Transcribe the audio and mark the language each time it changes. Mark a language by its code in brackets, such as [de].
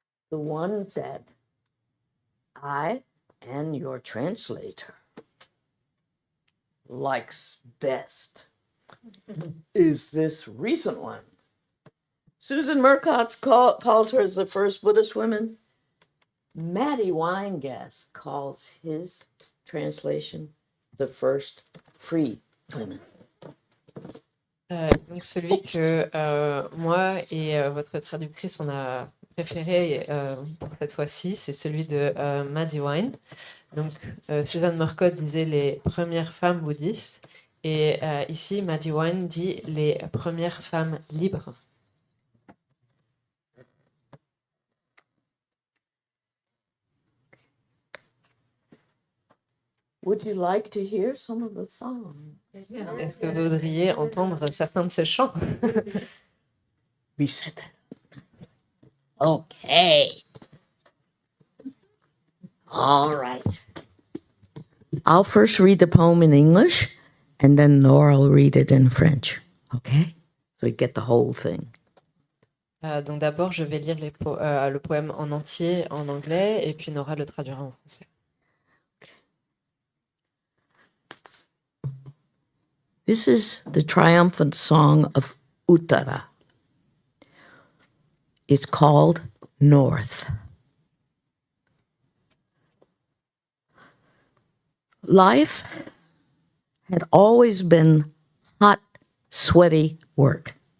[en] The one that I and your translator likes best is this recent one. Susan Murcott calls her the first Buddhist woman. Maddie Weingast calls his translation the first free women. [fr] Donc celui que moi et votre traductrice on a préféré pour cette fois-ci, c'est celui de Maddie Wine. Donc Susan Murcott disait les premières femmes bouddhistes et ici Maddie Wine dit les premières femmes libres. [en] Would you like to hear some of the songs? [fr] Est-ce que vous voudriez entendre certains de ces chants? [en] We said that. Okay. All right. I'll first read the poem in English, and then Nora will read it in French. Okay? So you get the whole thing. [fr] Donc d'abord, je vais lire le poème en entier en anglais, et puis Nora le traduira en français. [en] This is the triumphant song of Uttara. It's called North. Life had always been hot, sweaty work.